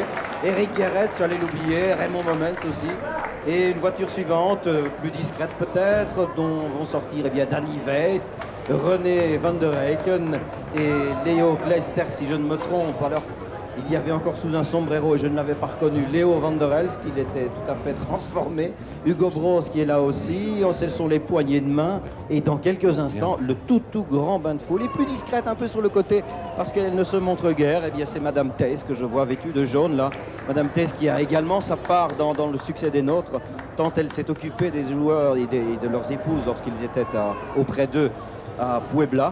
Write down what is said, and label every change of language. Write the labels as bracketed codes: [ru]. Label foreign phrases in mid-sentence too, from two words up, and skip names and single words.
[fr] Eric Guéret, j'allais l'oublier, Raymond Momens aussi. Et une voiture suivante, plus discrète peut-être, dont vont sortir Danny Veit, René van der Eycken et Léo Kleister, si je ne me trompe. Alors, il y avait encore sous un sombrero, et je ne l'avais pas reconnu, Léo van der Elst, il était tout à fait transformé. Hugo Bros qui est là aussi, ce sont les poignées de main. Et dans quelques instants, le tout grand bain de foule. Et plus discrète un peu sur le côté, parce qu'elle ne se montre guère, eh bien c'est Madame Theiss que je vois vêtue de jaune là. Madame Theiss qui a également sa part dans le succès des nôtres, tant elle s'est occupée des joueurs et de leurs épouses lorsqu'ils étaient auprès d'eux à Puebla.